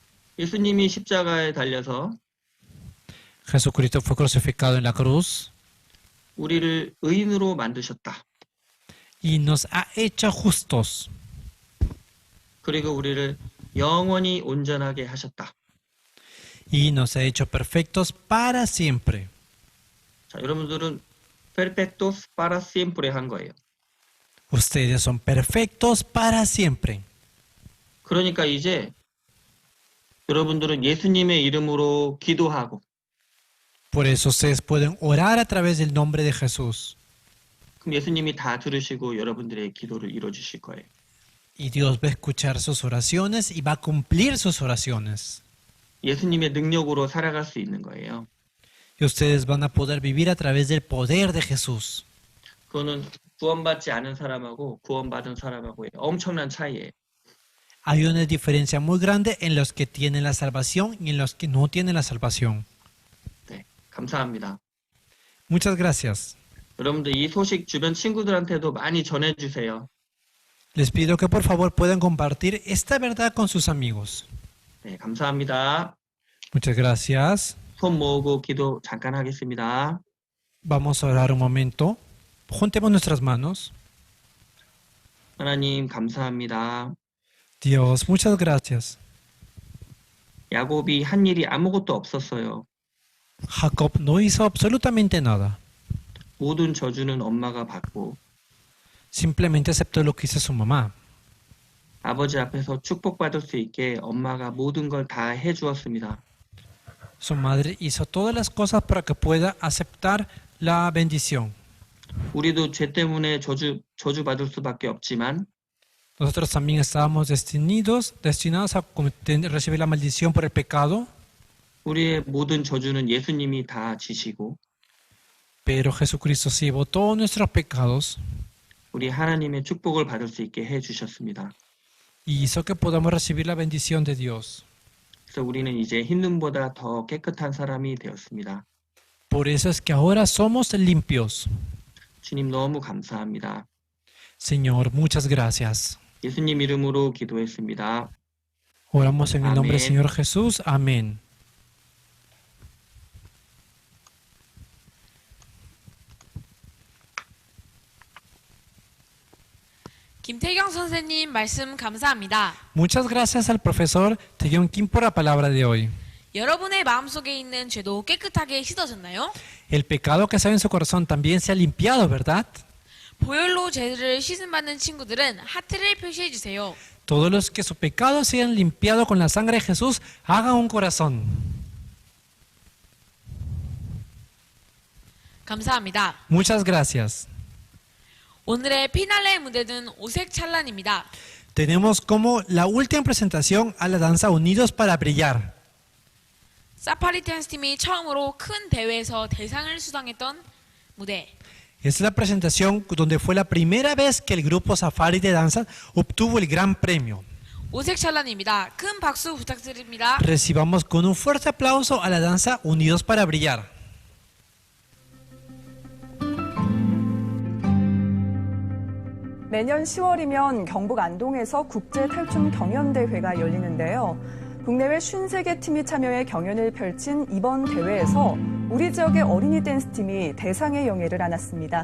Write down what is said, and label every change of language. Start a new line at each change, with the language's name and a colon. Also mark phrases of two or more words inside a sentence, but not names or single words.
Korean: 예수님이 십자가에 달려서
Spanish: Jesucristo fue crucificado en la cruz.
Korean: 우리를 의인으로 만드셨다.
Spanish: y nos ha hecho justos
Korean: 그리고 우리를 영원히 온전하게 하셨다.
Spanish: y nos ha hecho perfectos para siempre.
Korean: 자, 여러분들은
Spanish: perfectos para siempre
Korean: 한 거예요.
Spanish: Ustedes son perfectos para siempre.
Korean: 그러니까 이제 여러분들은 예수님의 이름으로 기도하고
Spanish: Por eso ustedes pueden orar a través del nombre de Jesús.
Korean: 그럼 예수님이 다 들으시고 여러분들의 기도를 이루어 주실 거예요.
Spanish: Y Dios va a escuchar sus oraciones y va a cumplir sus oraciones.
Korean: 예수님의 능력으로 살아갈 수 있는 거예요.
Spanish: Y ustedes van a poder vivir a través del poder de Jesús.
Korean: 그거는 구원받지 않은 사람하고 구원받은 사람하고의 엄청난 차이예요.
Spanish: Hay una diferencia muy grande en los que tienen la salvación y en los que no tienen la salvación.
Korean: 네, 감사합니다.
Spanish: Muchas gracias.
Korean: 여러분들 이 소식 주변 친구들한테도 많이 전해주세요.
Spanish: Les pido que por favor puedan compartir esta verdad con sus amigos.
Korean: 네, 감사합니다.
Spanish: Muchas gracias.
Korean: 손 모으고 기도 잠깐 하겠습니다.
Spanish: Vamos a orar un momento. Juntemos nuestras manos.
Korean: 하나님 감사합니다.
Spanish: Dios, muchas gracias.
Korean: 야곱이 한 일이 아무것도 없었어요.
Spanish: Jacob no hizo absolutamente nada.
Korean: 모든 저주는 엄마가 받고
Spanish: Simplemente aceptó lo que hizo su mamá.
Korean: 아버지 앞에서 축복받을 수 있게 엄마가 모든 걸 다 해주었습니다.
Spanish: Su madre hizo todas las cosas para que pueda aceptar la bendición.
Korean: 우리도 죄 때문에 저주받을 수밖에 없지만
Spanish: Nosotros también estábamos destinados a recibir la maldición por el pecado.
Korean: 우리의 모든 저주는 예수님이 다 지시고
Spanish: Pero Jesucristo se llevó todos nuestros pecados
Korean: 우리 하나님의 축복을 받을 수 있게 해주셨습니다.
Spanish: y hizo que podamos recibir la bendición de Dios.
Korean: 그래서 우리는 이제 흰 눈보다 더 깨끗한 사람이 되었습니다.
Spanish: Por eso es que ahora somos limpios.
Korean: 주님 너무 감사합니다.
Spanish: Señor, muchas gracias.
Korean: 예수님 이름으로 기도했습니다.
Spanish: Oramos en el nombre del Amén. Señor Jesús. Amén.
Korean: 김태경 선생님 말씀 감사합니다.
Spanish: Muchas gracias al profesor Taeyeon Kim por la palabra de hoy.
Korean: 여러분의 마음속에 있는 죄도 깨끗하게 씻어졌나요?
Spanish: El pecado que sabe en su corazón también se ha limpiado, ¿verdad?
Korean: 보혈로 죄를 씻음받는 친구들은 하트를 표시해 주세요.
Spanish: Todos los que su pecado se han limpiado con la sangre de Jesús, hagan un corazón.
Korean: 감사합니다.
Spanish: Muchas gracias.
Korean: 오늘의 피날레 무대는 오색 찬란입니다.
Spanish: Tenemos como la última presentación a la danza Unidos para Brillar.
Korean: 사파리 댄스 팀이 처음으로 큰 대회에서 대상을 수상했던 무대.
Spanish: Es la presentación donde fue la primera vez que el grupo Safari de danza obtuvo el gran premio.
Korean: 오색 찬란입니다. 큰 박수 부탁드립니다.
Spanish: Recibamos con un fuerte aplauso a la danza Unidos para Brillar.
Korean: 매년 10월이면 경북 안동에서 국제 탈춤 경연대회가 열리는데요. 국내외 53개 팀이 참여해 경연을 펼친 이번 대회에서 우리 지역의 어린이 댄스팀이 대상의 영예를 안았습니다.